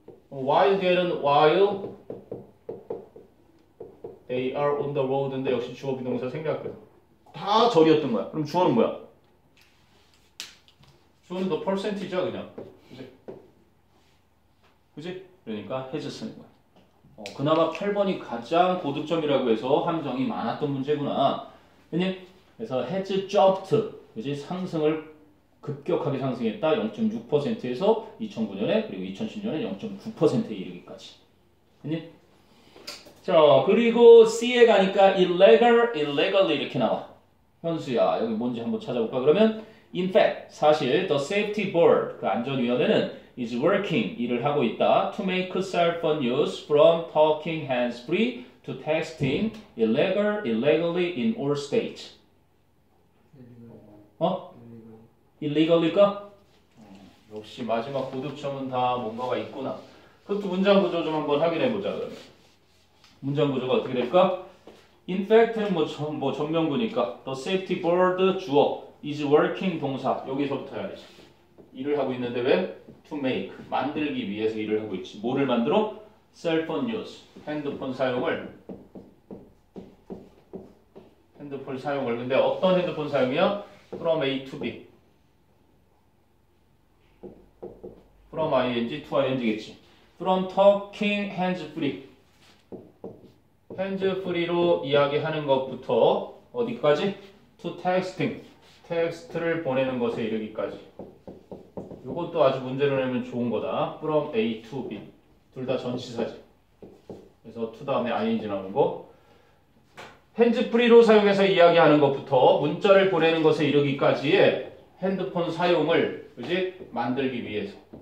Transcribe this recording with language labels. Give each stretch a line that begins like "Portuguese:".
English: while
Korean: 뒤에는
English: while they are on the road인데
Korean: 역시 주어 비동사 생략돼. 다 절이었던 거야. 그럼 주어는 뭐야? 주어는
English: the percentage
Korean: 야 그냥. 그치? 그치? 그러니까 has 쓰는 거야. 그나마 8번이 가장 고득점이라고 해서 함정이 많았던 문제구나. 그래서
English: has jumped,
Korean: 그지? 상승을 급격하게 상승했다. 0.6%에서 2009년에 그리고 2010년에 0.9%에 이르기까지. 자, 그리고 C에 가니까 illegally 이렇게 나와. 현수야, 여기 뭔지 한번 찾아볼까? 그러면
English: in fact,
Korean: 사실
English: the safety board,
Korean: 그 안전위원회는
English: is working,
Korean: 일을 하고 있다.
English: To make cell phone use from talking hands-free to texting illegally in all states. illegally가?
Korean: 역시 마지막 고득점은 다 뭔가가 있구나. 그것도 문장 구조 좀 한번 확인해 보자 그러면. 문장 구조가 어떻게 될까?
English: In fact
Korean: 는 뭐 전명구니까
English: the safety board
Korean: 주어
English: is working
Korean: 동사 여기서부터 해야 되지. 일을 하고 있는데 왜?
English: To make
Korean: 만들기 위해서 일을 하고 있지. 뭐를 만들어?
English: Cell phone use
Korean: 핸드폰 핸드폰 사용을. 근데 어떤 핸드폰 사용이야?
English: From A to B. From ing to ing겠지. From talking hands free.
Korean: hands free로 이야기하는 것부터 어디까지?
English: To texting.
Korean: 텍스트를 보내는 것에 이르기까지. 이것도 아주 문제로 내면 좋은 거다.
English: From A to B.
Korean: 둘 다 전치사지. 그래서 to 다음에 ing 나오는 거. 핸즈 프리로 사용해서 이야기하는 것부터 문자를 보내는 것에 이르기까지의 핸드폰 사용을 그지? 만들기 위해서.